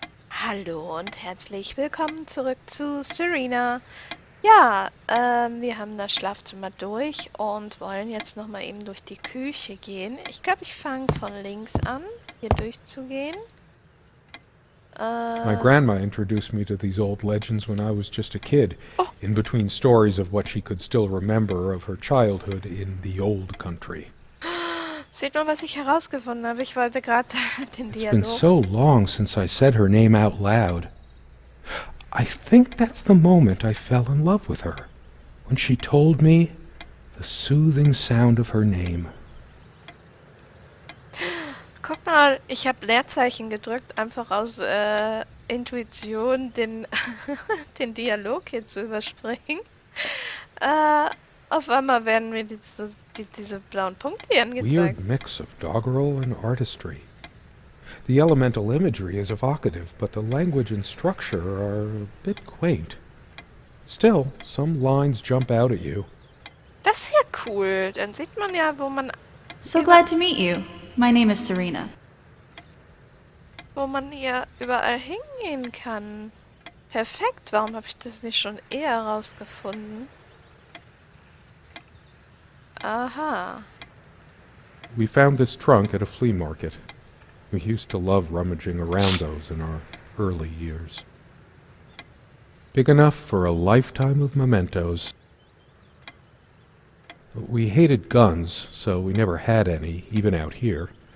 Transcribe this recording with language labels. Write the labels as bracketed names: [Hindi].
[German] Hallo und herzlich willkommen zurück zu Serena. Ja, wir haben das Schlafzimmer durch und wollen jetzt nochmal eben durch die Küche gehen. Ich glaube, ich fange von links an, hier durchzugehen. [English] My grandma introduced me to these old legends when I was just a kid, Oh. in between stories of what she could still remember of her childhood in the old country. [German] Seht mal, was ich herausgefunden habe. Ich wollte gerade den [English] It's been [German] Dialog... [English] so long since I said her name out loud. I think that's the moment I fell in love with her, when she told me the soothing sound of her name. [German] Guck mal, ich habe Leerzeichen gedrückt, einfach aus Intuition den, den Dialog hier zu überspringen. Auf einmal werden mir diese blauen Punkte hier angezeigt. [English] Weird mix of doggerel and artistry. The elemental imagery is evocative, but the language and structure are a bit quaint. Still, some lines jump out at you. [German] Das ist ja cool. Dann sieht man ja, wo man [English] Glad to meet you. My name is Serena. [German] hier überall hingehen kann. Perfekt. Warum habe ich das nicht schon eher rausgefunden? Aha. [English] We found this trunk at a flea market. We used to love rummaging around those in our early years. Big enough for a lifetime of mementos. We hated guns, so we never had any, even out here.